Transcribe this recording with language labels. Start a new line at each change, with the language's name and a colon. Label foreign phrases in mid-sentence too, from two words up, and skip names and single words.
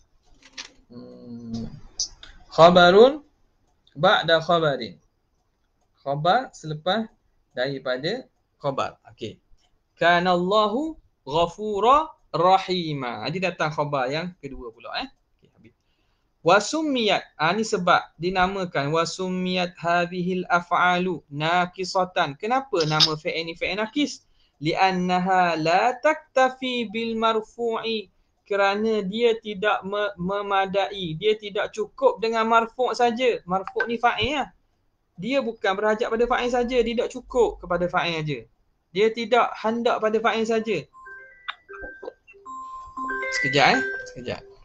Arabic: خبر بعد خبر,
Malay: khabar selepas daripada khabar. Okey.
Arabic: Kanallahu ghafura rahima.
Malay: Jadi datang khabar yang kedua pula. Okey, habis. Wasumiyat, ni sebab dinamakan wasumiyat
Arabic: هذه الأفعال ناقصة.
Malay: Kenapa nama fi'il ni fi'il naqis?
Arabic: لأنها لا تكتفي بالمرفوع,
Malay: kerana dia tidak memadai, dia tidak cukup dengan marfu' saja. Marfu' ni fa'il lah. Dia bukan berhajat pada fa'il saja, tidak cukup kepada fa'il saja. Dia tidak hendak pada fa'il saja. Sekejap.